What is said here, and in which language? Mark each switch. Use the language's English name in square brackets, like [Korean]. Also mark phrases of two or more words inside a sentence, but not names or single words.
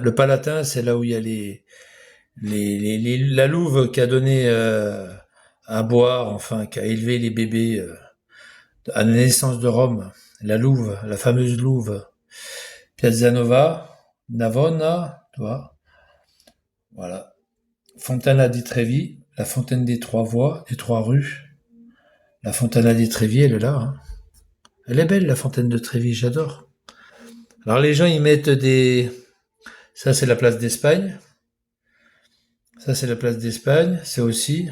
[French] Le Palatin, c'est là où il y a la louve qui a donné à boire, enfin, qui a élevé les bébés à la naissance de Rome. La louve, la fameuse louve. Piazza Navona, tu vois. Voilà. Fontana di Trevi, la fontaine des trois voies, des trois rues. La Fontana di Trevi, elle est là. Hein. Elle est belle, la fontaine de Trevi, j'adore. Alors les gens, ils mettent des... Ça, c'est la place d'Espagne. Ça, c'est la place d'Espagne. C'est aussi...